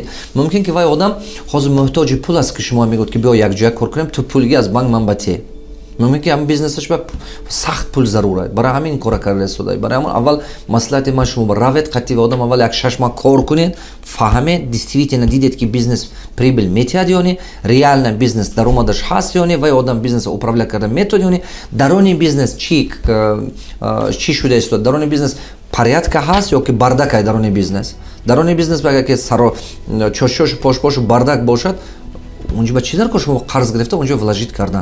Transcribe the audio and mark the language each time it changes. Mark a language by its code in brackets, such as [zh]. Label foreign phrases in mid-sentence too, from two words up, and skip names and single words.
[tg] мумкин ки вай одам ҳозир муҳтоҷи пул аст ки шумо мегӯед ки биё якҷоя кор кунем ту пулги аз банк ман ба те. мумкин ки ҳамин бизнесаш ба сахт пул зарура. барои ҳамин кора карда истода. барои ҳамон аввал маслиҳати ман шумо равед қатъи вай одам аввал як 6 маҳ кор кунед, фаҳмед действительно дидед ки бизнес прибил метиҳад ё не, реально бизнес даромадаш ҳаст ё не, вай одам бизнеса управля кардан метавонад ё не, дарони бизнес чӣ шуда истода, дарони бизнес порядка ҳаст ё ки бардакай дарони бизнес. дарони бизнес агар ки чошошу пошпошу бардак бошад, унҷо ба чӣ даркор шумо қарз гирифта унҷо вложит кардан.